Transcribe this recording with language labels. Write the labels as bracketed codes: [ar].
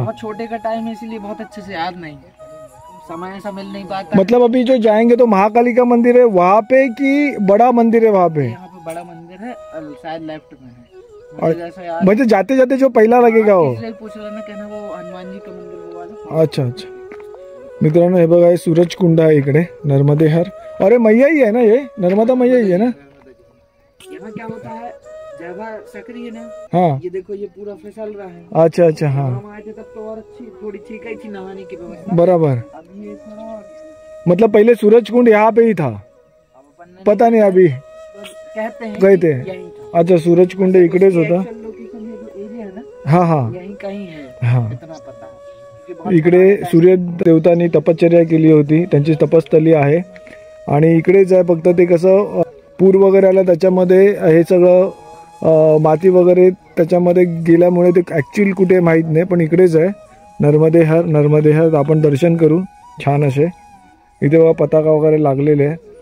[hi] बहुत छोटे का टाइम है इसीलिए बहुत अच्छे से याद नहीं है, समय ऐसा मिल नहीं पाता. मतलब अभी जो जाएंगे तो महाकाली का मंदिर है वहाँ पे कि बड़ा मंदिर है वहाँ पे? यहाँ पे बड़ा मंदिर है, शायद लेफ्ट में है. मुझे जैसा याद मतलब जाते जाते जो पहला लगेगा वो. इसलिए पूछ रहा ना, कहना वो हनुमान जी का मंदिर वो वाला. अच्छा अच्छा. [mr] मित्रांनो हे बघा, हे सूरज कुंड आहे इकडे नर्मदे हर. [hi] अरे मैया ही है ना, ये नर्मदा मैया ही है ना. यहाँ क्या होता है, जगह सकरी है ना. हाँ. ये देखो ये पूरा फिसल रहा है. अच्छा अच्छा. हाँ हम आए थे तब तो और अच्छी थोड़ी ठीक ही थी नहाने की व्यवस्था. बराबर. अभी ये थोड़ा मतलब पहले सूरज कुंड यहाँ पे ही था, अब अपन ने पता नहीं अभी कहते हैं गए कि थे. यहीं था. [mr] अच्छा, सूरज कुंड इकडेच होता. [hi] एक्चुअल लोकेशन ये जो एरिया है ना, हाँ हाँ यहीं कहीं है. हाँ. इतना पता है क्योंकि बहुत [mr] इकडे सूर्य देवतांनी तपश्चर्या केली होती, त्यांची तपस्थली आहे. आणि इकडेच आहे, फक्त ते कसं पूर वगैरे आला त्याच्यामध्ये हे सगळं माती वगैरे त्याच्यामध्ये गेल्यामुळे ते ॲक्च्युअल कुठे माहीत नाही, पण इकडेच आहे. नर्मदे हर. नर्मदे हर आपण दर्शन करू. छान असे इथे बघा पताका वगैरे लागलेले आहे.